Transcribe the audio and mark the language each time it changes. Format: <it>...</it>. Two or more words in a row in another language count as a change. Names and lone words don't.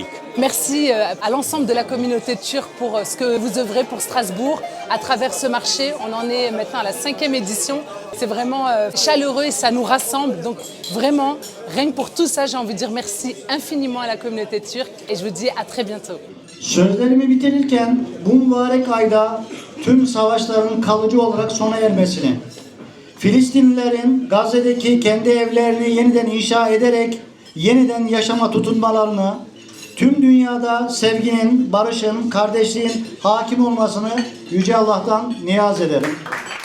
<fr>Merci à l'ensemble de la communauté turque pour ce que vous œuvrez pour Strasbourg à travers ce marché. On en est maintenant à la 5e édition. C'est vraiment chaleureux et ça nous rassemble. Donc vraiment, rien que pour tout ça, j'ai envie de dire merci infiniment à la communauté turque et je vous dis à très bientôt.</fr> <tr>Sözlerimi bitirirken bu mübarek ayda tüm savaşların kalıcı olarak sona ermesini, Filistinlilerin Gazze'deki kendi evlerini yeniden inşa ederek yeniden yaşama tutunmalarını, Tüm dünyada sevginin, barışın, kardeşliğin hakim olmasını Yüce Allah'tan niyaz ederim.</tr>